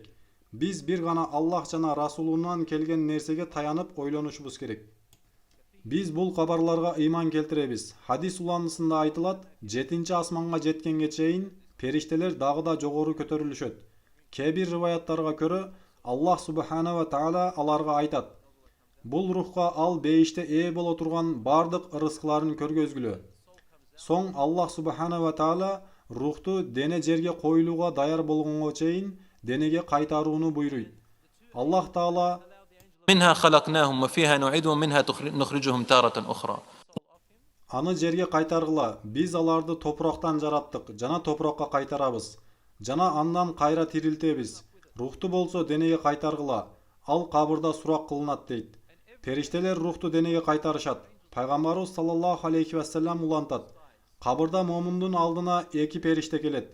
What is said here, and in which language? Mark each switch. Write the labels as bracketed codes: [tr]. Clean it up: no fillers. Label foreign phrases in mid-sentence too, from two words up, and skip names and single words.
[ky] Биз бир гана Аллах жана Расулунан келген нерсеге таянып ойлонушубуз керек. Биз бул кабарларга ыйман келтиребиз. Хадис уланысында айтылат, 7-чи асманга жеткенге чейин периштелер дагы да жогору көтөрүлүшөт. Кээ бир риваяттарга көрө, Аллах [ar] سبحانه وتعالى [ky] аларга айтат: "Бул рухка ал бейиште ээ боло турган бардык ырыскыларын көргөзгүлө." Соң Аллах [ar] سبحانه وتعالى [ky] рухту дене жерге коюлууга даяр болгонго чейин денеге кайтарууну буйруйт. Аллах таала [ar] منها خلقناهم وفيها نعيدهم ومنها نخرجهم تارة أخرى. [ky] аны жерге кайтаргыла, биз аларды топурактан жараттык, жана топуракка кайтарабыз. Жана андан кайра тирилтебиз. Рухту болсо денеге кайтаргыла, ал кабырда сурак кылынат дейт. Периштелер рухту денеге кайтарышат. Пайгамбарыбыз [ar] صلى الله عليه وسلم [ky] улантат: кабырда момундун алдына эки периште келет.